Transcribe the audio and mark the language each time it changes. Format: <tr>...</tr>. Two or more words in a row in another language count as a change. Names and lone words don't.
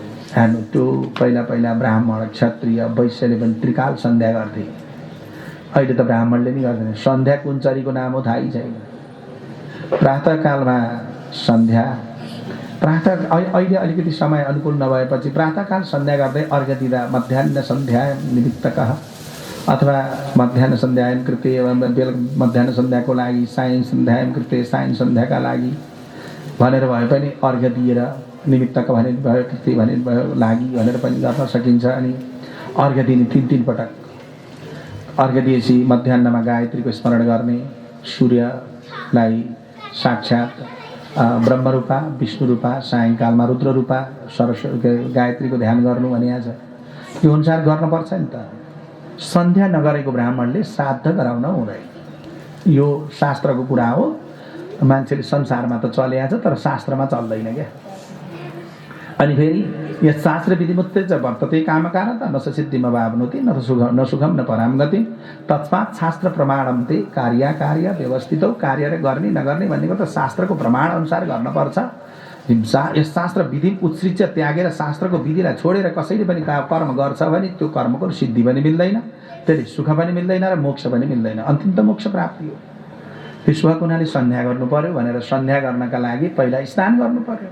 <ne>हेर्नु, त्यो पहिला पहिला ब्राह्मण क्षत्रिय वैश्यले पनि त्रिकाल सन्ध्या गर्थे, अहिले त ब्राह्मणले नि गर्दैन। सन्ध्या कुन चरीको नाम हो थाहै छैन। प्रातःकालमा सन्ध्या, अहिले अलिकति समय अनुकूल नभएपछि प्रातःकाल सन्ध्या गर्दै अर्घ्य दिँदा</ne> <sa>मध्याह्न सन्ध्या निमित्तकः</sa> <ne>अथवा</ne> <sa>मध्याह्न सन्ध्यायन कृते</sa> <ne>मध्याह्न सन्ध्याको लागि</ne> <sa>सायं सन्ध्यायन कृते</sa> <ne>सायं सन्ध्याका लागि भनेर भए पनि अर्घ्य दिएर निमित्तक भने भयो कृति भने भयो लागि भनेर पनि गर्न सकिन्छ। अनि अर्घ्य दिने 3 पटक अर्घ्य दिएपछि मध्याह्नमा गायत्रीको स्मरण गर्ने, सूर्यलाई साक्षात् ब्रह्मरूपा विष्णुरूपा, सायङ्कालमा रुद्ररूपा सरस्वती गायत्रीको ध्यान गर्नु भनिएको छ। यो अनुसार गर्नुपर्छ नि त। सन्ध्या नगरेको ब्राह्मणले श्राद्ध गराउन हुँदैन। यो शास्त्रको कुरा हो। मान्छेले संसारमा त चलेको छ तर शास्त्रमा चल्दैन क्या। अनि फेरि</ne> <sa>यस शास्त्र विधिमुत्ते च वर्तते कामकारता न सिद्धिमा भावनोति न सुखम न पराम गति तस्मात् शास्त्र प्रमाणन्ते कार्य व्यवस्थितौ।</sa> <ne>कार्य गर्ने नगर्ने भनेको त शास्त्रको प्रमाण अनुसार गर्नुपर्छ।</ne> <sa>यस शास्त्र विधि उत्सृज्य</sa> <ne>त्यागेर शास्त्रको विधिलाई छोडेर कसैले पनि कर्म गर्छ भने त्यो कर्मको सिद्धि पनि मिल्दैन, त्यसले सुख पनि मिल्दैन र मोक्ष पनि मिल्दैन, अन्तिम त मोक्ष प्राप्ति हो। त्यसो भएको हुनाले सन्ध्या गर्नु पर्यो भनेर सन्ध्या गर्नका लागि पहिला स्नान गर्नु पर्यो।</ne>